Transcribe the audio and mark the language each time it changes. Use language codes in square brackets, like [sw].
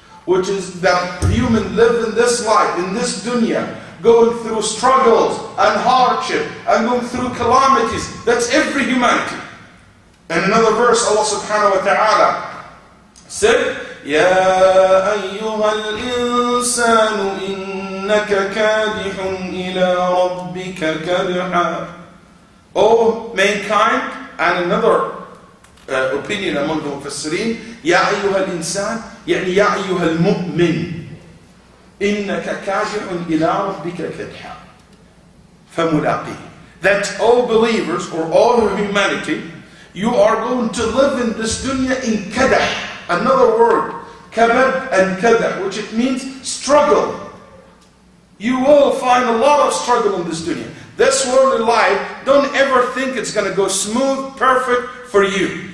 [en] Which is that human live in this life, in this dunya, going through struggles and hardship and going through calamities. That's every humanity. In another verse, Allah subhanahu wa ta'ala said, [ar] يَا أَيُّهَا الْإِنسَانُ إِنَّكَ كَادِحٌ إِلَىٰ رَبِّكَ كَدْحًا. [en] O mankind, and another opinion among the Mufassirin, [ar] يَا أَيُّهَا الْإِنسَانِ يعني يَا أَيُّهَا الْمُؤْمِنِ إِنَّكَ كَادِحٌ إِلَىٰ رَبِّكَ كَدْحًا فَمُلَاقِيهِ. [en] That all believers, or all humanity, you are going to live in this dunya in kadah. Another word, kabad and kadah, which it means struggle. You will find a lot of struggle in this dunya. This worldly life, don't ever think it's going to go smooth, perfect for you.